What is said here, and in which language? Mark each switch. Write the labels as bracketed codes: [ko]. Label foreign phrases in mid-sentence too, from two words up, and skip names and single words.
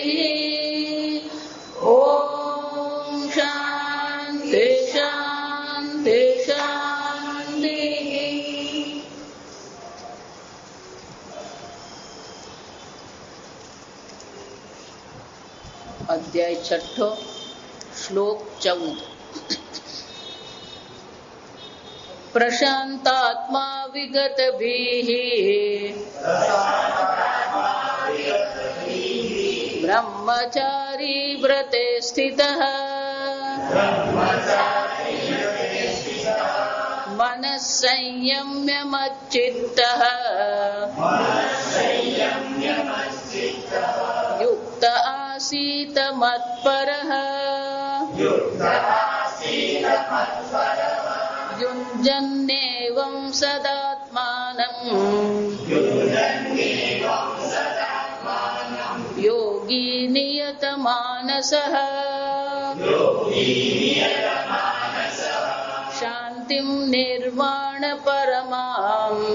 [sa] ॐ शान्ति शान्ति शान्तिः। अध्याय 6 श्लोक 14। પ્રશાંતાત્મા વિગતભીઃ બ્રહ્મચારી વ્રતે સ્થિતઃ મનઃ સંયમ્ય મચ્ચિત્તઃ યુક્ત આસીત મત્પરઃ યુञ्जन्नेवं सदात्मानं योगी नियतमानसः शान्तिं निर्वाण परमां